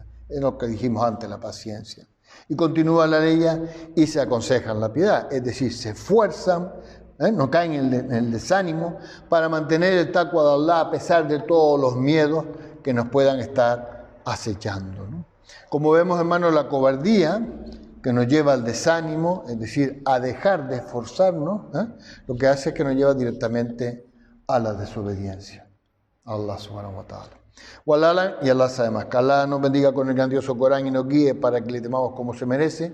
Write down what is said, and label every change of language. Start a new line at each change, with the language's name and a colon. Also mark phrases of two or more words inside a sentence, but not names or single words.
Spanish: Es lo que dijimos antes, la paciencia. Y continúa la ley y se aconsejan la piedad, es decir, se esfuerzan, no caen en el desánimo para mantener el taqwa de Allah a pesar de todos los miedos que nos puedan estar acechando, ¿no? Como vemos, hermanos, la cobardía que nos lleva al desánimo, es decir, a dejar de esforzarnos, lo que hace es que nos lleva directamente a la desobediencia a Allah
Arabic: سبحانه وتعالى.
Spanish: Walala, y Allah sabe más. Que Allah nos bendiga con el grandioso Corán y nos guíe para que le temamos como se merece.